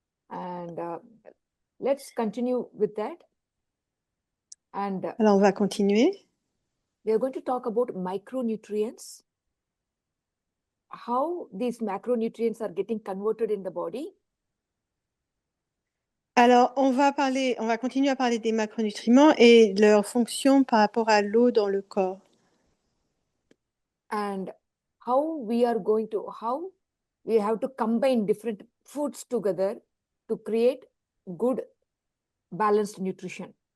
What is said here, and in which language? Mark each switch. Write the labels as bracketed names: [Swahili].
[English] And let's continue with that. And [French] Alors on va continuer. [English] we are going to talk about micronutrients, how these macronutrients are getting converted in the body. [French] Alors on va continuer à parler des macronutriments et de leur fonction par rapport à l'eau dans le corps. [English] And how we have to combine different foods together to create good balanced nutrition.